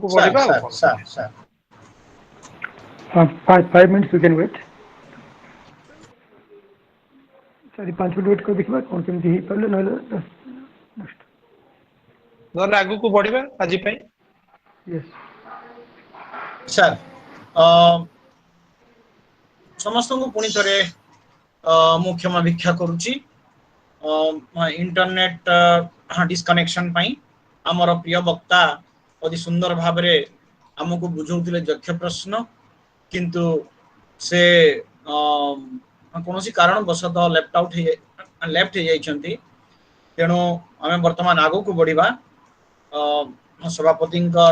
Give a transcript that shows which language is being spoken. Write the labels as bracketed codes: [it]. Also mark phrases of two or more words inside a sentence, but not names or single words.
[or] सर ବଢିବା ଆଉ सर କଣ। सर सर [en] 5 minutes you can wait. 4-5 minutes wait [or] କରି ଦେଖିବା କ'ଣ କେମିତି ହେଇପାରିଲେ ନହେଲେ next. ନହେଲେ ଆଗକୁ ବଢିବା ଆଜି ପାଇଁ। Yes. सर ସମସ୍ତଙ୍କୁ ପୁଣି ଥରେ ମୁଁ କ୍ଷମା ଭିକ୍ଷା କରୁଛି [en] internet disconnection [or] ପାଇଁ। ଆମର ପ୍ରିୟ ବକ୍ତା ଅତି ସୁନ୍ଦର ଭାବରେ ଆମକୁ ବୁଝାଉଥିଲେ ଯକ୍ଷ ପ୍ରଶ୍ନ କିନ୍ତୁ ସେ କୌଣସି କାରଣବଶତଃ ଲେଫ୍ଟ ହେଇଯାଇଛନ୍ତି। ତେଣୁ ଆମେ ବର୍ତ୍ତମାନ ଆଗକୁ ବଢିବା। ସଭାପତିଙ୍କର